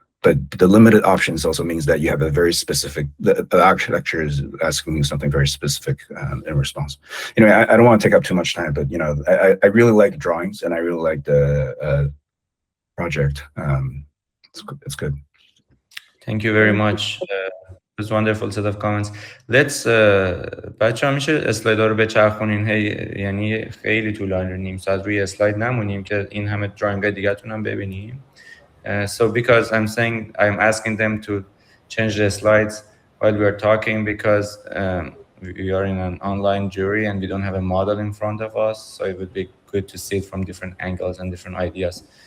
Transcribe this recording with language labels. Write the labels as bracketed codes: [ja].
[en] But the limited options also means that you have a very specific. The architecture is asking you something very specific in response. I don't want to take up too much time, but I really like drawings and I really like the project. It's good. Thank you very much. It was wonderful set of comments. [fa] Let's بچه‌ها میشه اسلایدها رو بچرخونین، یعنی خیلی طولانی، نیم ساعت روی اسلاید نمونیم که این همه دراینگ دیگه‌تون هم ببینیم. [en] So because I'm asking them to change the slides while we are talking, because we are in an online jury and we don't have a model in front of us, so it would be good to see it from different angles and different ideas.